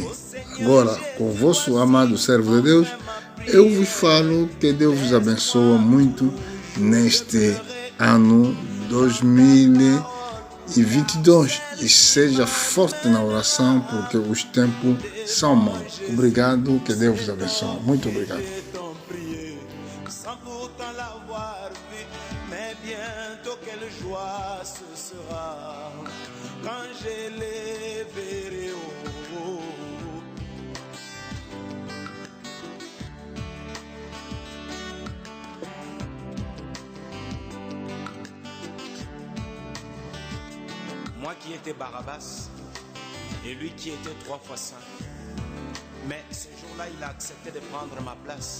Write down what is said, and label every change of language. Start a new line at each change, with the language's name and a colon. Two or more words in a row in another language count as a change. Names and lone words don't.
Portuguese: Agora, com o vosso amado servo de Deus, eu vos falo que Deus vos abençoe muito neste ano 2022 e seja forte na oração, porque os tempos são maus. Obrigado, que Deus vos abençoe. Muito obrigado.
French: Mais bientôt quelle joie ce sera quand je les verrai. Moi qui étais Barabbas et lui qui était 3 fois saint, mais ce jour-là il a accepté de prendre ma place.